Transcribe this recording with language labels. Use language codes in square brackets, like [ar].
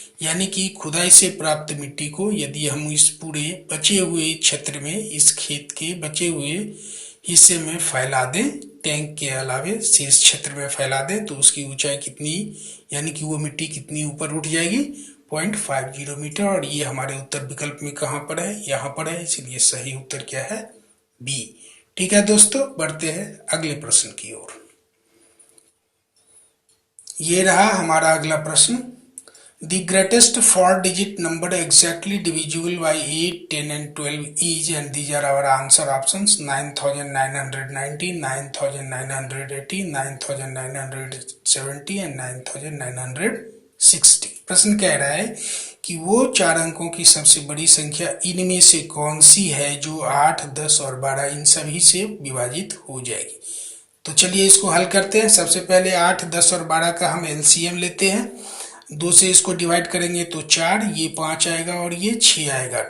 [hi] यानी कि खुदाई से प्राप्त मिट्टी को यदि हम इस पूरे बचे हुए क्षेत्र में, इस खेत के बचे हुए हिस्से में फैला दें, टैंक के अलावे शेष क्षेत्र में फैला दें, तो उसकी ऊंचाई कितनी, यानी कि वो मिट्टी कितनी ऊपर उठ जाएगी, 0.50 मीटर। और ये हमारे उत्तर विकल्प में कहाँ पर है, यहाँ पर है, इसलिए सही उत्तर क्या है, बी। ठीक है दोस्तों, बढ़ते हैं अगले प्रश्न की ओर। ये रहा हमारा अगला प्रश्न। [en] The greatest 4-digit number exactly divisible by 8, 10 and 12 is, and these are our answer options: 9,990, 9,980, 9,970 and 9,960। [hi] प्रश्न कह रहा है कि वो 4 अंकों की सबसे बड़ी संख्या इनमें से कौन सी है जो 8, 10 और 12 इन सभी से विभाजित हो जाएगी। तो चलिए इसको हल करते हैं। सबसे पहले 8, 10 और 12 का हम एलसीएम लेते हैं। 2 से इसको डिवाइड करेंगे तो 4, ये 5 आएगा और ये 6 आएगा।